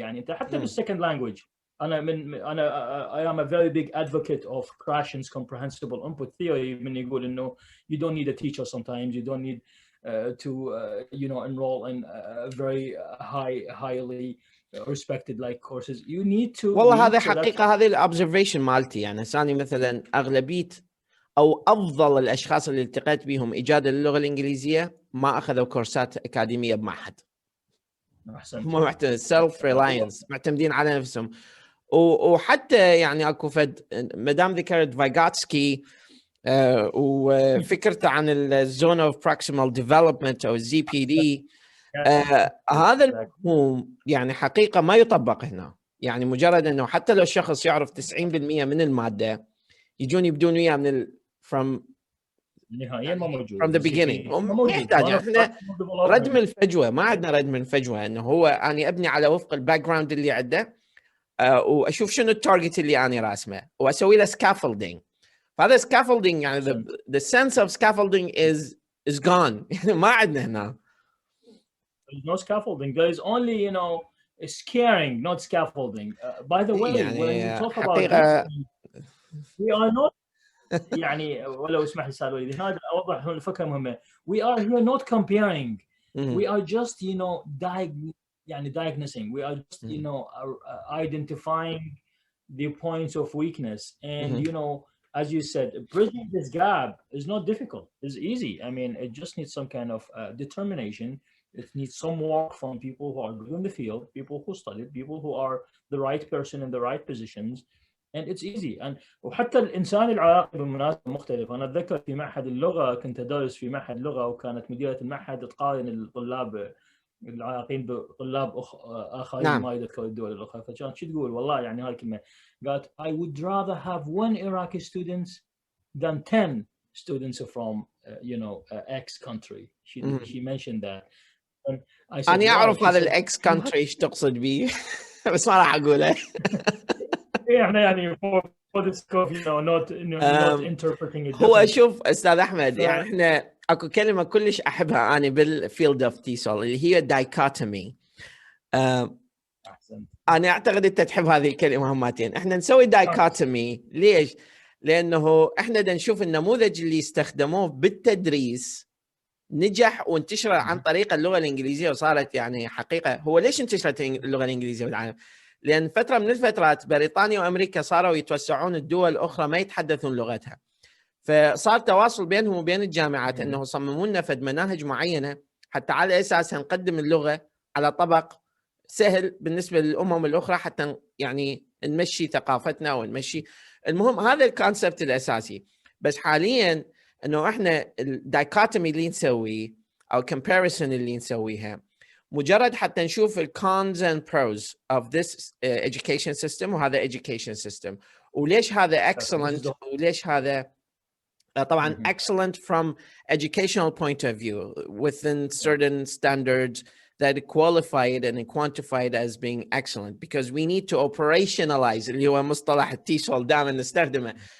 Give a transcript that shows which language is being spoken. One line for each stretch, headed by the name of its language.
Arabic: يعني انت حتى
English: بالsecond language I am a very big advocate of Krashen's comprehensible input theory.
Arabic: من يقول انه
English: you don't need a teacher sometimes, you don't need to you know, enroll in very highly respected like courses. You need to.
Arabic: والله هذا حقيقة، هذه الobservation مالتي. يعني ثاني مثلا أغلبية أو أفضل الأشخاص اللي التقيت بهم إجادة للغة الإنجليزية ما أخذوا كورسات أكاديمية بمعهد. هم معتمدين سيلف ريلاينس، معتمدين على نفسهم. وحتى يعني اكو فد مدام ذكرت فيغاتسكي وفكرته عن الزون اوف بروكسيمال ديفلوبمنت او الزي بي دي، هذا المفهوم يعني حقيقة ما يطبق هنا. يعني مجرد انه حتى لو الشخص يعرف 90% من المادة يجون يبدون وياه من from نهائيا ما موجود
English: from the beginning.
Arabic: ما يحتاج احنا ردم الفجوة، ما عندنا ردم الفجوة، انه هو اني ابني على وفق الباك جراوند اللي عنده واشوف شنو التارجت اللي انا راسمه واسوي له scaffolding. فهذا
English: scaffolding يعني the sense of scaffolding is gone.
Arabic: ما عندنا هنا.
English: There's no scaffolding. There is only, you know, scaring, not scaffolding. By the way,
Arabic: يعني
English: when we talk about this, we are not
Arabic: يعني ولو اسمح لي استاذ وليد، هذا اوضح الفكره مهمه.
English: We are here not comparing. We are just, you know, diagnosing. We are just, you know, identifying the points of weakness, and you know, as you said, bridging this gap is not difficult. It's easy. I mean, it just needs some kind of determination. It needs some work from people who are good in the field, people who studied, people who are the right person in the right positions. And it's easy.
Arabic: And وحتى الإنسان العراقي بالمناسبة مختلف. أنا أتذكر في معهد اللغة كنت أدرس في معهد لغة، وكانت مديرة المعهد تقارن الطلاب العراقيين بطلاب آخرين. نعم. ما يذكر الدول الأخرى، فكانت شو تقول؟ والله يعني هاي الكلمة قالت
English: I would rather have 1 Iraqi student than 10 students from you know X country. She mentioned that. And I said,
Arabic: أنا أعرف هذا الإكس country إيش تقصد بيه بس ما راح أقوله. احنا يعني
English: for the scope, you know, not interpreting it.
Arabic: هو شوف استاذ احمد، يعني احنا اكو كلمه كلش احبها انا بالفيلد اوف تيسول اللي هي دايكوتومي. انا اعتقد انت تحب هذه الكلمه همتين. احنا نسوي دايكوتومي ليش؟ لانه احنا دا نشوف النموذج اللي استخدموه بالتدريس نجح وانتشر عن طريق اللغه الانجليزيه وصارت يعني حقيقه. هو ليش انتشرت اللغه الانجليزيه بالعالم؟ لأن فترة من الفترات بريطانيا وأمريكا صاروا يتوسعون الدول الأخرى ما يتحدثون لغتها، فصار تواصل بينهم وبين الجامعات أنه صمموا لنا فد مناهج معينة حتى على أساسها نقدم اللغة على طبق سهل بالنسبة للأمم الأخرى، حتى يعني نمشي ثقافتنا ونمشي. المهم هذا الكونسبت الأساسي. بس حاليا أنه إحنا الدايكوتومي اللي نسويه أو
English: comparison
Arabic: اللي نسويها مجرد حتى نشوف ال
English: cons and pros of this education system
Arabic: وهذا
English: education system،
Arabic: وليش هذا
English: excellent
Arabic: وليش هذا طبعا
English: excellent from educational point of view within certain standards that qualify it and quantify it as being excellent, because we need to operationalize
Arabic: اللي هو مصطلح التيسول دائما نستخدمه.